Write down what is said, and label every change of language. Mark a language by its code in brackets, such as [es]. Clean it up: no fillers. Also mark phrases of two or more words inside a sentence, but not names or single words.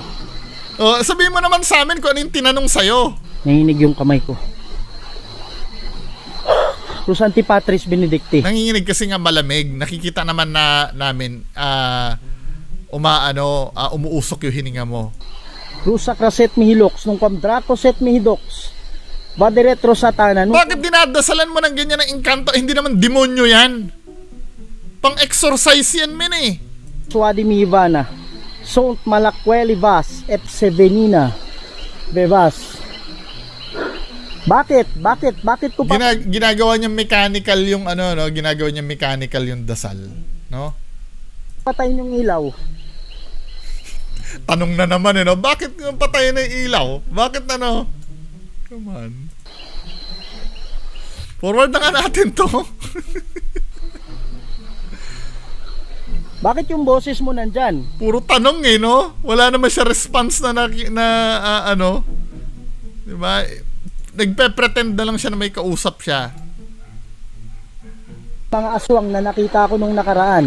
[tl] Sabihin mo naman sa amin kung ano yung tinanong sa'yo. Nanginginig yung kamay ko. [la] Rusanti Patris Benedicti. [tl] Nanginginig kasi nga malamig. Nakikita naman namin umuusok yung hininga mo. Rusa Kraset Mihilox nung Draco Set Mihidox. [la] Badre Retro Satana. [tl] Bakit dinadasalan mo ng ganyan ng engkanto? Hindi naman demonyo yan. Pang-exercise yan, men eh. Swadimivana, Sont Malakwelivas, Epsevenina, Bevas. Bakit ko pa Ginagawa niyang mechanical yung ano, no? Ginagawa niyang mechanical yung dasal, no? patayin yung ilaw? Tanong na naman, no? Bakit patayin na yung ilaw? Bakit ano? [en] Come on. [tl] Forward na nga natin to. Bakit yung boses mo nandyan? Puro tanong eh, no? Wala naman siya response na ano. Diba? Nagpe-pretend na lang siya na may kausap siya. Mga aswang na nakita ko nung nakaraan.